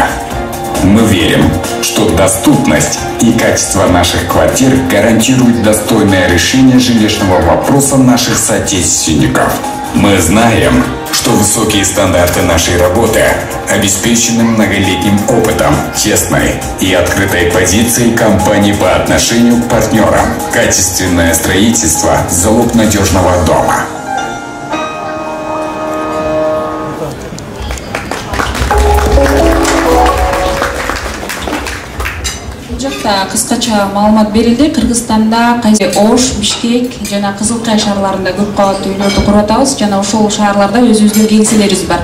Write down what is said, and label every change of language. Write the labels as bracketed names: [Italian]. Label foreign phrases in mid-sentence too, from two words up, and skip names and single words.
[Russian] Мы верим, что доступность и качество наших квартир гарантируют достойное решение жилищного вопроса наших соотечественников. Мы знаем, что высокие стандарты нашей работы обеспечены многолетним опытом, честной и открытой позицией компании по отношению к партнерам. Качественное строительство – залог надежного дома. [Kyrgyz] Кыскача маалымат берилди. Кыргызстанда Ош, Бишкек жана Кызыл Кай шаарларында көп кабаттуу үйлөрдү куруп атабыз жана ошол шаарларда өзүбүздүн кеңселерибиз бар.